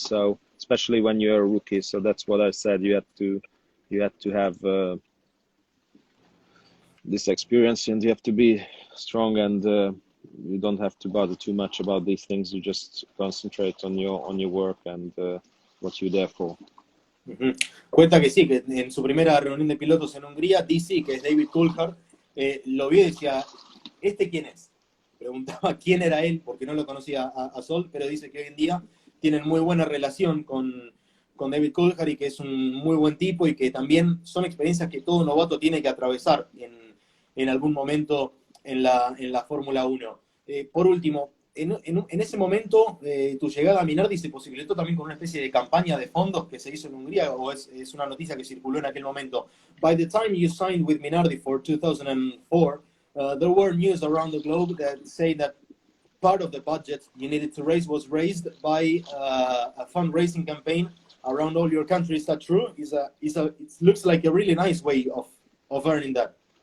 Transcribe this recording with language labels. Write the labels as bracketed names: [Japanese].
[English] So especially when you're a rookie. So that's what I said. You have to have this experience, and you have to be strong, and you don't have to bother too much about these things. You just concentrate on your work and what you're there for. Uh-huh. [Spanish] Cuenta que sí, que en su primera reunión de pilotos en Hungría, DC, que es David Coulthard, lo vio y decía, ¿este quién es? Preguntaba quién era él, porque no lo conocía a Zsolt, pero dice que hoy en día tienen muy buena relación con David Coulthard, que es un muy buen tipo y que también son experiencias que todo novato tiene que atravesar en algún momento en la Fórmula 1. Por último, en ese momento, tu llegada a Minardi se posibilitó también con una especie de campaña de fondos que se hizo en Hungría, o es una noticia que circuló en aquel momento. [English] By the time you signed with Minardi for 2004, there were news around the globe that say that part of the budget you needed to raise was raised by a fundraising campaign around all your country. Is that true? It looks like a really nice way of earning that.